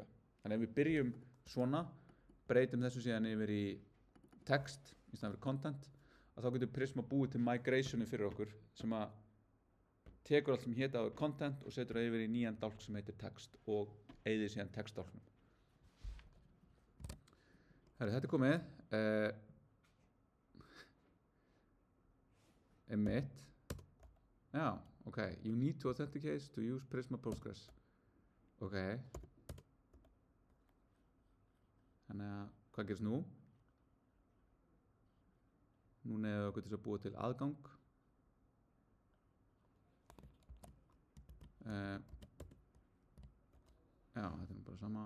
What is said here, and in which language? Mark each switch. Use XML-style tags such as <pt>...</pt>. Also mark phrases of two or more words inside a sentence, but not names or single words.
<is>Þannig ef við byrjum svona, breytum þessu síðan yfir í text í staðinn fyrir content, að þá getur Prisma búið til migrationi fyrir okkur sem að tekur allt sem héta á content og setur það yfir í nýjan dálk sem heitir text og eyðir síðan textdálknum. Þetta er komið. Emit. Já,</is> <en>ok. You need to authenticate to use Prisma Postgres.</en> <is>Ok. Þannig að, hvað gerist nú? Núna er okkur til að búa til aðgang. Já, þetta er bara sama.</is>